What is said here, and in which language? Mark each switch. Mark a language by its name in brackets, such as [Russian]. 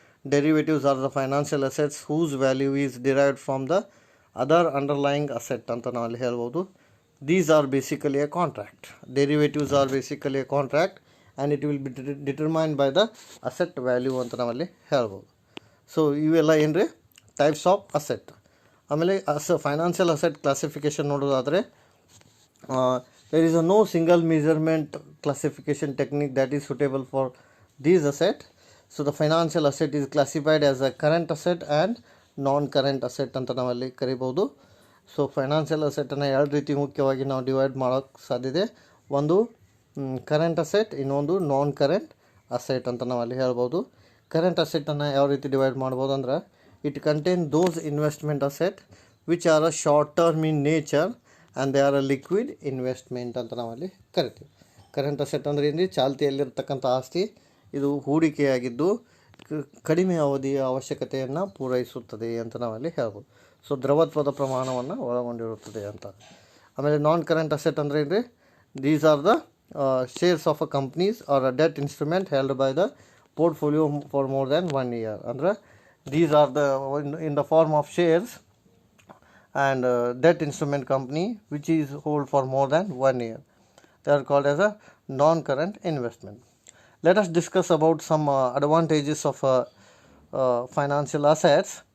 [English] derivatives are the financial assets whose value is derived from the other underlying asset [Kannada] ಅಂತ ನಾವಲ್ಲಿ ಹೇಳ್ಬೋದು. [English] These are basically a contract. Derivatives are basically a contract and it will be determined by the asset value [Kannada] ಅಂತ ನಾವಲ್ಲಿ ಹೇಳ್ಬೋದು. So ಇವೆಲ್ಲ ಏನು ರೀ types of asset. ಆಮೇಲೆ ಫೈನಾನ್ಷಿಯಲ್ ಅಸೆಟ್ ಕ್ಲಾಸಿಫಿಕೇಷನ್ ನೋಡೋದಾದರೆ [English] there is no single measurement classification technique that is suitable for these assets. So the financial asset is classified as a current asset and non current asset [Kannada] ಅಂತ ನಾವಲ್ಲಿ ಕರಿಬೋದು. So financial ಅಸೆಟನ್ನು ಎರಡು ರೀತಿ ಮುಖ್ಯವಾಗಿ ನಾವು divide ಮಾಡೋಕ್ಕೆ ಸಾಧ್ಯತೆ. ಒಂದು ಕರೆಂಟ್ ಅಸೆಟ್, ಇನ್ನೊಂದು ನಾನ್ ಕರೆಂಟ್ ಅಸೆಟ್ ಅಂತ ನಾವು ಅಲ್ಲಿ ಹೇಳ್ಬೋದು. ಕರೆಂಟ್ ಅಸೆಟನ್ನು ಯಾವ ರೀತಿ ಡಿವೈಡ್ ಮಾಡ್ಬೋದು ಅಂದ್ರೆ, [English] it contain those investment asset which are a short term in nature and they are a liquid investment [Kannada] ಅಂತ ನಾವಲ್ಲಿ ಕರಿತೀವಿ. ಕರೆಂಟ್ ಅಸೆಟ್ ಅಂದರೆ ಏನು, ಚಾಲ್ತಿಯಲ್ಲಿರ್ತಕ್ಕಂಥ ಆಸ್ತಿ, ಇದು ಹೂಡಿಕೆಯಾಗಿದ್ದು ಕಡಿಮೆ ಅವಧಿಯ ಅವಶ್ಯಕತೆಯನ್ನು ಪೂರೈಸುತ್ತದೆ ಅಂತ ನಾವಲ್ಲಿ ಹೇಳ್ಬೋದು. ಸೊ ದ್ರವತ್ವದ ಪ್ರಮಾಣವನ್ನು ಒಳಗೊಂಡಿರುತ್ತದೆ ಅಂತ. ಆಮೇಲೆ ನಾನ್ ಕರೆಂಟ್ ಅಸೆಟ್ ಅಂದರೆ ಏನು ರೀ, [English] These are the shares of a companies are a debt instrument held by the portfolio for more than 1 year. ಅಂದರೆ these are the in the form of shares and debt instrument company which is hold for more than 1 year. They are called as a non-current investment. Let us discuss about some advantages of financial assets.